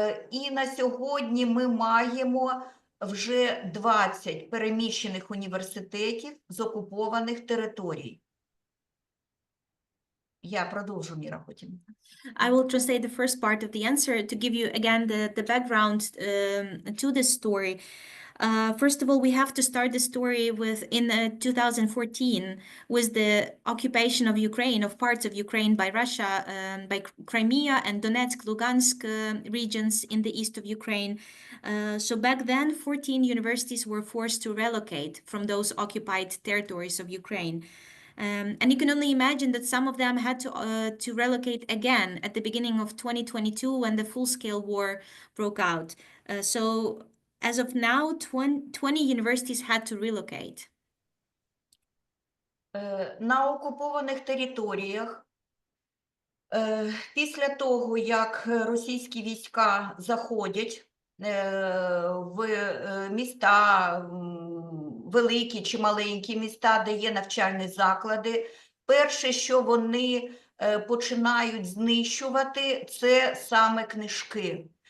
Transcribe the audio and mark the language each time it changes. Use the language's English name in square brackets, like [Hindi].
[Ukrainian] І на сьогодні ми маємо вже 20 переміщених університетів з окупованих територій. Я продовжу, Міра, потім. [English] I will translate the first part of the answer to give you again the background to this story. First of all, we have to start the story with in 2014 with the occupation of Ukraine, of parts of Ukraine by Russia, by Crimea and Donetsk, Lugansk regions in the east of Ukraine. So back then, 14 universities were forced to relocate from those occupied territories of Ukraine. And you can only imagine that some of them had to relocate again at the beginning of 2022 when the full-scale war broke out. So as of now, 20 universities had to relocate. [Ukrainian] На окупованих територіях після того, як російські війська заходять в міста, великі чи маленькі міста, де є навчальні заклади, перше, що вони починають знищувати, це саме книжки.